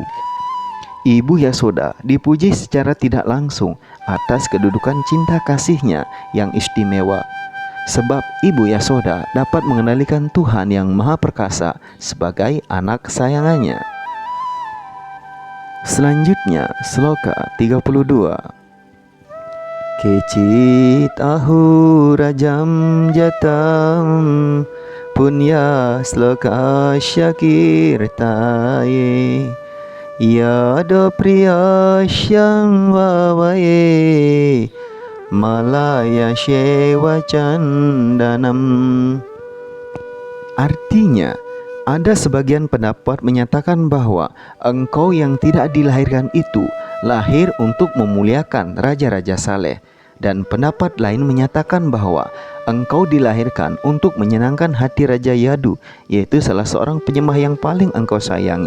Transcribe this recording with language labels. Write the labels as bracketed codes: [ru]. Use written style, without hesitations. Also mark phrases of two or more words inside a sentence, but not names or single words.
[id] Ibu Yasoda dipuji secara tidak langsung atas kedudukan cinta kasihnya yang istimewa, sebab ibu Yasoda dapat mengendalikan Tuhan yang Maha Perkasa sebagai anak kesayangannya. Selanjutnya, sloka 32. [sa] Kecit ahu rajam jatam punya sloka syakirtaye yado priyasyam wawaye malaya shewa candanam. [id] Artinya, ada sebagian pendapat menyatakan bahwa engkau yang tidak dilahirkan itu lahir untuk memuliakan raja-raja saleh, Dan pendapat lain menyatakan bahwa engkau dilahirkan untuk menyenangkan hati Raja Yadu, yaitu salah seorang penyembah yang paling engkau sayangi.